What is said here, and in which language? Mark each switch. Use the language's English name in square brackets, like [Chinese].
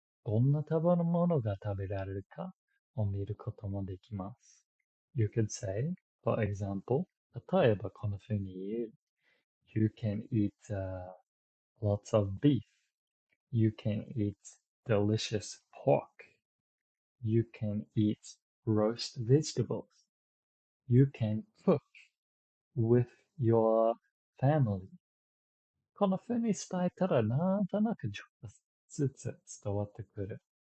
[Japanese] どんな食べ物が食べられるかを見ることもできます。 [English] You could say, for example, [Japanese] 例えばこのふうに言う。 [English] You can eat lots of beef. You can eat delicious pork. You can eat roast vegetables. You can cook with your family. [Japanese] この風に伝えたらなんとなくちょっとずつ伝わってくる。